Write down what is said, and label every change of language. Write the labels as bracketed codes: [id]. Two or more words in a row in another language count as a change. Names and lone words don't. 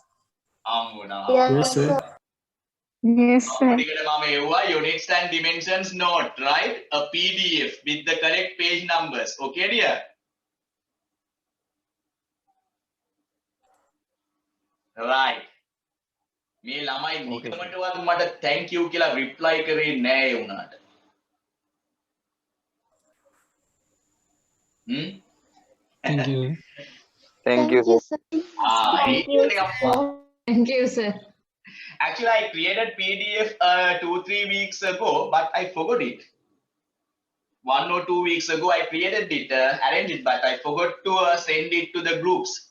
[en] Hambuna. Yes, sir. Yes, sir. [si] ඒකද මම ඒවා [en] units and dimensions note, right? A PDF with the correct page numbers. Okay, dear? Right. [si] මේ ළමයි නිකමටවත් මට [en] thank you [si] කියලා reply කරේ නෑ ඒ උනාට. [en] Hmm? Thank you. Thank you, sir. sir. Thank you. Thank you, sir. Actually, I created PDF 2-3 weeks ago, but I forgot it. 1 or 2 weeks ago, I created it, arranged it, but I forgot to send it to the groups.